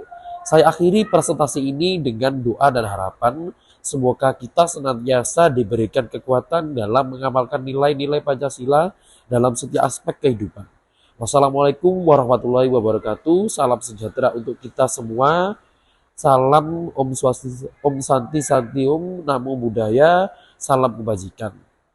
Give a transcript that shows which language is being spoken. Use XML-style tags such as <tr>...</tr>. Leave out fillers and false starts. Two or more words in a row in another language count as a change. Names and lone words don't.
<id>Saya akhiri presentasi ini dengan doa dan harapan semoga kita senantiasa diberikan kekuatan dalam mengamalkan nilai-nilai Pancasila dalam setiap aspek kehidupan.</id> <ar>والسلام عليكم ورحمة الله وبركاته.</ar> <id>Salam sejahtera untuk kita semua. Salam</id> <ban>Om Swastiastu, Om Santi Santium,</ban> <pi>Namo Buddhaya,</pi> <id>salam kebajikan.</id>